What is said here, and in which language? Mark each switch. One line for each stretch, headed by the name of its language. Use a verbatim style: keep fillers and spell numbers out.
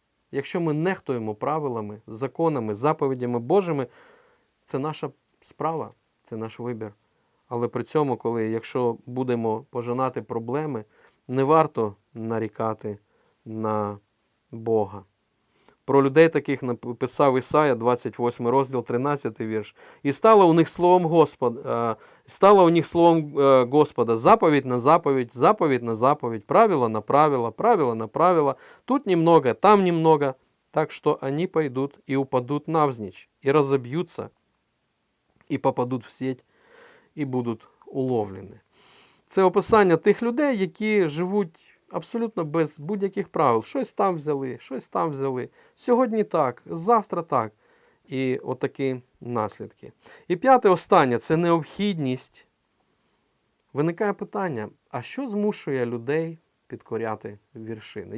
Ukrainian: Якщо ми нехтуємо правилами, законами, заповідями Божими, це наша справа, це наш вибір. Але при цьому, коли, якщо будемо пожинати проблеми, не варто нарікати на Бога. Про людей таких написав Ісая, двадцять восьмий розділ, тринадцятий вірш. «І стало у них словом Господа, стало у них словом Господа заповідь на заповідь, заповідь на заповідь, правило на правило, правило на правило,
Russian: тут немного, там немного, так что они пойдут и упадут навзничь, и разобьются, и попадут в сеть, и будут уловлены».
Ukrainian: Це описання тих людей, які живуть абсолютно без будь-яких правил. Щось там взяли, щось там взяли. Сьогодні так, завтра так. І отакі наслідки. І п'яте, останнє, це необхідність. Виникає питання, а що змушує людей підкоряти вершини?